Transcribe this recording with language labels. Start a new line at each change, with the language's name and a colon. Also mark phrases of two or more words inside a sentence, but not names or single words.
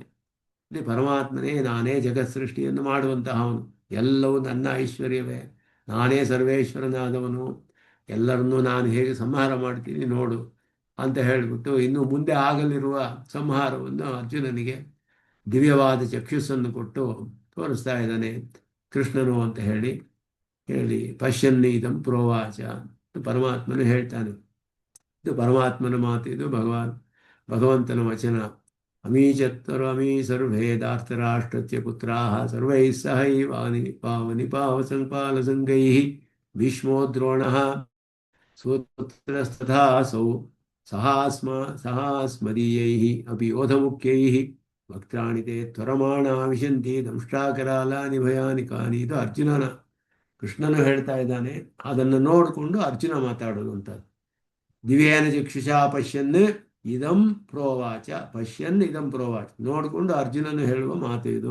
Kannada: ಇಲ್ಲಿ ಪರಮಾತ್ಮನೇ, ನಾನೇ ಜಗತ್ ಸೃಷ್ಟಿಯನ್ನು ಮಾಡುವಂತಹ ಅವನು, ಎಲ್ಲವೂ ನನ್ನ ಐಶ್ವರ್ಯವೇ, ನಾನೇ ಸರ್ವೇಶ್ವರನಾದವನು, ಎಲ್ಲರನ್ನೂ ನಾನು ಹೇಗೆ ಸಂಹಾರ ಮಾಡ್ತೀನಿ ನೋಡು ಅಂತ ಹೇಳಿಬಿಟ್ಟು ಇನ್ನು ಮುಂದೆ ಆಗಲಿರುವ ಸಂಹಾರವನ್ನು ಅರ್ಜುನನಿಗೆ ದಿವ್ಯವಾದ ಚಕ್ಷುಸ್ಸನ್ನು ಕೊಟ್ಟು ತೋರಿಸ್ತಾ ಇದ್ದಾನೆ ಕೃಷ್ಣನು ಅಂತ ಹೇಳಿ
Sanskrit: ಪಶ್ಯನ್ನಿ ಇದಂ ಪ್ರೋವಾಚ,
Kannada: ಪರಮಾತ್ಮನು ಹೇಳ್ತಾನೆ. ಇದು ಪರಮಾತ್ಮನ ಮಾತು, ಇದು ಭಗವಂತನ ವಚನ.
Sanskrit: ಅಮೀ ಸರ್ವೇದಾರ್ಥರಾಷ್ಟ್ರಸ್ಯ ಪುತ್ರಾಃ ಸರ್ವೈಃ ಸಹೈವಾನಿ ಪಾವನಿ ಪಾವಸಂಪಾಲಸಂಗೈಃ ಭೀಷ್ಮೋ ದ್ರೋಣಃ ಸೂತ್ರಸ್ತಥಾಸೌ ಸಹಾಸ್ಮದೀಯೈಃ ಅಪಿ ಯೋಧಮುಖ್ಯೈಃ ವಕ್ತ್ರಾಣಿ ತೇ ತ್ವರಮಾಣಾ ವಿಶಂತಿ ದಂಷ್ಟ್ರಾಕರಾಲಾನಿ ಭಯಾನಿಕಾನಿ.
Kannada: ಇದು ಕೃಷ್ಣನು ಹೇಳ್ತಾ ಇದ್ದಾನೆ. ಅದನ್ನು ನೋಡಿಕೊಂಡು ಅರ್ಜುನ ಮಾತಾಡೋದು ಅಂತ.
Sanskrit: ದಿವ್ಯೇನ ಚಕ್ಷುಷಾ ಪಶ್ಯನ್ ಇದಂ ಪ್ರೋವಾಚ, ಪಶ್ಯನ್ ಇದಂ ಪ್ರೋವಾಚ,
Kannada: ನೋಡಿಕೊಂಡು ಅರ್ಜುನನು ಹೇಳುವ ಮಾತು ಇದು.